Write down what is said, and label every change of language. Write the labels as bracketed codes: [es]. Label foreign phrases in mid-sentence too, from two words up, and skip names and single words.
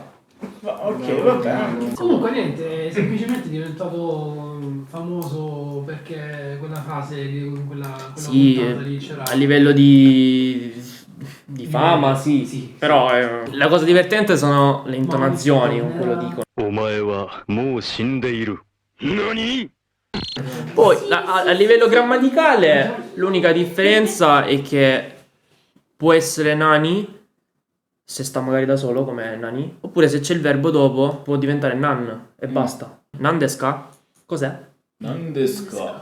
[it] Ok, va bene. Comunque niente, è semplicemente diventato famoso perché quella frase di quella Sì, puntata lì c'era. a livello di fama, sì. Però la cosa divertente sono le intonazioni con cui lo dicono. [ja] お前はもう死んでいる。何？ [it] Poi a livello grammaticale l'unica differenza è che può essere nani se sta magari da solo come nani, oppure se c'è il verbo dopo può diventare nan e basta. Nandeska? Cos'è? Nandeska.